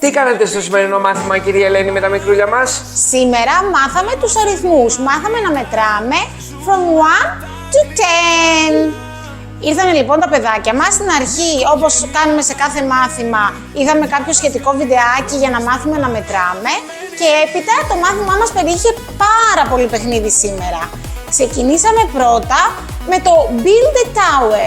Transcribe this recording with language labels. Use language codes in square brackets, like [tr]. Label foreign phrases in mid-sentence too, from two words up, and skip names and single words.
[el] Τι κάνετε στο σημερινό μάθημα, κυρία Ελένη, με τα μικρούλια μας? Σήμερα μάθαμε τους αριθμούς. Μάθαμε να μετράμε [en] from 1 to 10. [el] Ήρθανε λοιπόν τα παιδάκια μας. Στην αρχή, όπως κάνουμε σε κάθε μάθημα, είδαμε κάποιο σχετικό βιντεάκι για να μάθουμε να μετράμε. Και έπειτα το μάθημά μας περιείχε πάρα πολύ παιχνίδι σήμερα. Ξεκινήσαμε πρώτα με το Build a Tower.